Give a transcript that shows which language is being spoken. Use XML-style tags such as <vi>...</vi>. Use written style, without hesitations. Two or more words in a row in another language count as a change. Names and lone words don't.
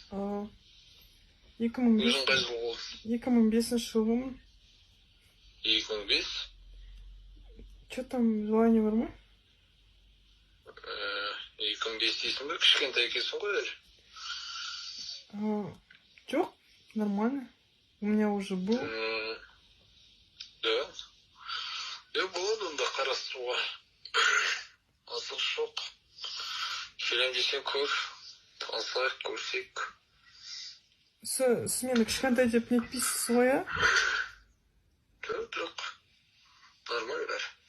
<kk>Өзің қай жыл болдың? 2005 жылғымын. 2005?</kk> <ru>Че там,</ru> <kk>желание бар ма? 2005 дейсің бе? Кішкентай екенсің ғой әлі. Жоқ,</kk> <ru>нормально. У меня уже был. Да.</ru> <kk>Болады онда қарастыруға. Асық жоқ. Келем десең көр. Танысайық, көрсек. Сіз мені кішкентай деп нетпейсіз ғой, а? Жоқ. Нормально бәрі.</kk>